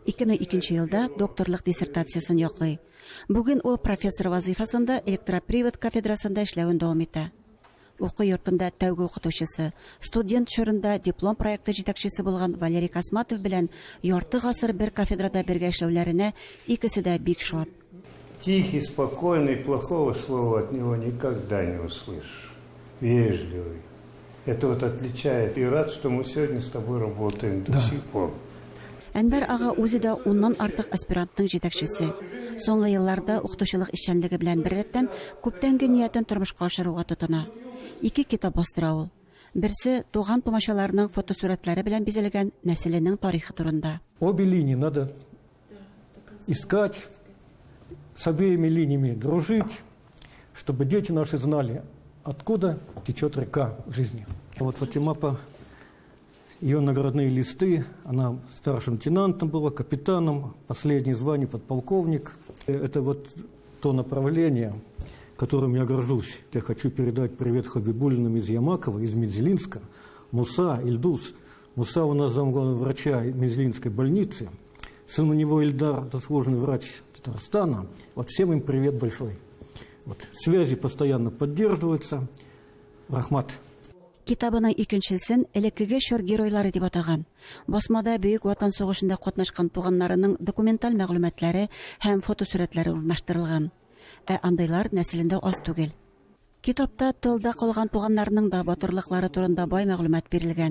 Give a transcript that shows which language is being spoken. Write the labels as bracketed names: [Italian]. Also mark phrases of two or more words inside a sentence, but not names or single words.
[Tatar] 2002 елда докторлык диссертациясын яклый. Бүген ул профессор вазифасында электропривод кафедрасында эшләвен дәвам итә. Уку йортында тәүге укытучысы, студент чорында диплом проекты җитәкчесе булган Валерий Косматов белән ярты гасыр бер кафедрада бергә эшләүләренә икесе дә бик шат. [Russian] Тихий, спокойный, плохого слова от него никогда не услышишь. Вежливый. Это вот отличает. И рад, что мы сегодня с тобой работаем до сих пор. [Tatar] Әнвәр ага үзе дә уннан артык аспирантның җитәкчесе. Соңгы елларда укытучылык эшчәнлеге белән беррәттән күптәнге ниятен тормышка ашыруга тотына. 2 китап бастыра ул. Берсе туган тумачаларның фотосурәтләре белән бизәлгән нәселенең тарихы турында. [Russian] Обе линии надо искать, с обеими линиями дружить, чтобы дети наши знали, откуда течет река жизни. Вот Фатима, ее наградные листы, она старшим лейтенантом была, капитаном, последнее звание подполковник. Это вот то направление, которым я горжусь. Я хочу передать привет Хабибуллиным из Ямакова, из Мензелинска, Муса, Ильдус. Муса у нас замглавного врача Мензелинской больницы. Сын у него Ильдар, заслуженный врач Татарстана. Вот всем им привет большой. Вот. Связи постоянно поддерживаются. Рахмат. [Tatar] Китабының икенчесен элеккеге шор геройлары дип атаган. Басмада Бөек Ватан сугышында катнашкан туганнарының документаль мәгълүматлары һәм фотосурәтләре урнаштырылган. Андайлар нәселендә аз түгел. Китапта тылда калган туганнарның да батырлыклары турында бай мәгълүмат бирелгән.